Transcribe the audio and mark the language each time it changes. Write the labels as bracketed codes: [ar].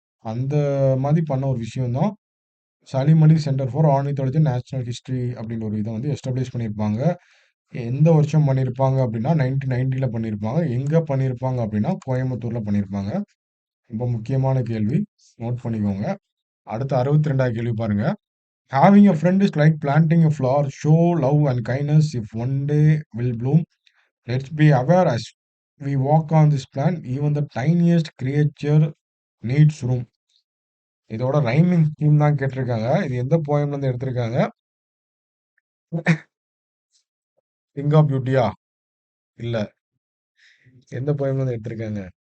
[ta] அந்த மாதிரி பண்ண ஒரு விஷயம் தான் சலீம் அலி centre for ornithology natural history அப்படின்ற ஒரு இதை வந்து எஸ்டாப்ளிஷ் பண்ணியிருப்பாங்க. எந்த வருஷம் பண்ணியிருப்பாங்க அப்படின்னா 1990ல பண்ணியிருப்பாங்க. எங்கே பண்ணியிருப்பாங்க அப்படின்னா கோயம்புத்தூரில் பண்ணியிருப்பாங்க. ரொம்ப முக்கியமான கேள்வி, நோட் பண்ணிக்கோங்க. அடுத்து 62வது கேள்வி பாருங்க. [en] Having a friend is like planting a flower, show love and kindness if one day will bloom. Let's be aware as we walk on this planet even the tiniest creature needs room. [ta] இதோட rhyming scheme தான் கேட்டிருக்காங்க. இது எந்த போயம்ல இருந்து எடுத்திருக்காங்க? King of பியூட்டியா? இல்ல. எந்த போயம்ல இருந்து எடுத்திருக்காங்க?